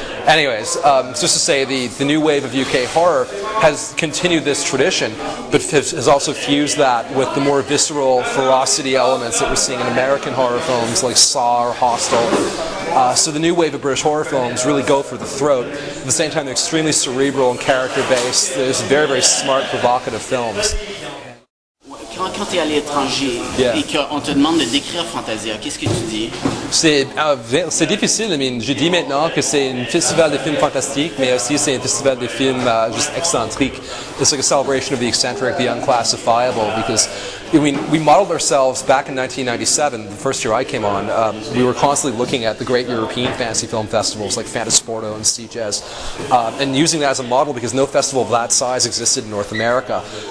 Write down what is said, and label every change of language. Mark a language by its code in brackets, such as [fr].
[en] Anyways, just to say, the new wave of UK horror has continued this tradition, but has also fused that with the more visceral ferocity elements that we're seeing in American horror films like Saw or Hostel. So the new wave of British horror films really go for the throat. At the same time, they're extremely cerebral and character-based. There's very, very smart, provocative films. [fr] Quand tu es à l'étranger et qu'on te demande de décrire Fantasia, qu'est-ce que tu dis? C'est difficile. [en] I mean, [fr] je dis maintenant que c'est un festival de films fantastiques, mais aussi c'est un festival de films juste excentriques. [en] It's like a celebration of the eccentric, the unclassifiable, because I mean, we modeled ourselves back in 1997, the first year I came on. We were constantly looking at the great European fantasy film festivals like Fantasporto and Sitges, and using that as a model because no festival of that size existed in North America.